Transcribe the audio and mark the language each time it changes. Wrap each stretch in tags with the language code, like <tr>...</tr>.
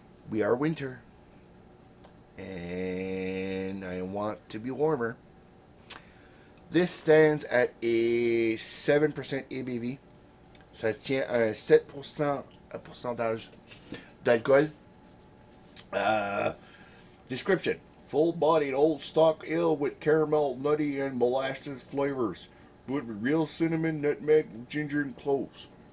<en>We are winter, and I want to be warmer. This stands at a 7% ABV.</en> <fr>Ça tient à un 7% pourcentage d'alcool.</fr> <en>Description. Full-bodied old stock ale with caramel, nutty, and molasses flavors. Brewed with real cinnamon, nutmeg, ginger, and cloves.</en>